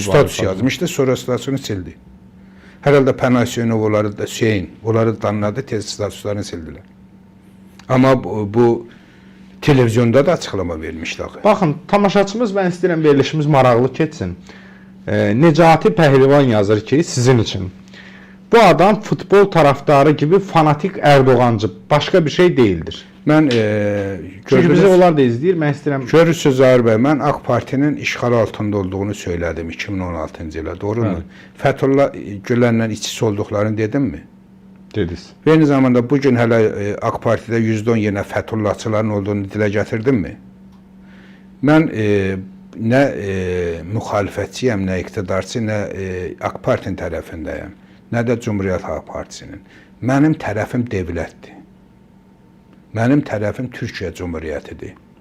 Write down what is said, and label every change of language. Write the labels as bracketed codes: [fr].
[az] Status yazmışdı, sonra statusunu sildi. Hər halda Pənah Hüseynov, onları danladı, tez statuslarını sildilər. Amma bu televizyonda da açıqlama vermişdi. Baxın, tamaşaçımız, mən istəyirəm verilişimiz maraqlı keçsin. Necati Pəhlivan yazır ki, sizin üçün. [tr] Bu adam futbol taraftarı gibi fanatik Erdoğancı, başka bir şey değildir. [az] Mən çünki bizi onlar da izləyir, mən istəyirəm. Görürsüz Zahir bəy, mən AK Partinin işğal altında olduğunu söylədim 2016-cı ildə, doğrumu? Fethullah Gülenlə içisi olduqlarını dedim mi? Dediniz. Eyni zamanda bugün hələ AK Partidə 110 yenə Fethullahçıların olduğunu dilə gətirdim mi? Mən nə müxalifətçiyəm, nə iqtidarçı, nə AK Partinin tərəfindəyəm, nə də Cumhuriyyət Halk Partisinin. Mənim tərəfim dövlətdir. Mənim tərəfim Türkiyə Cumhuriyyətidir.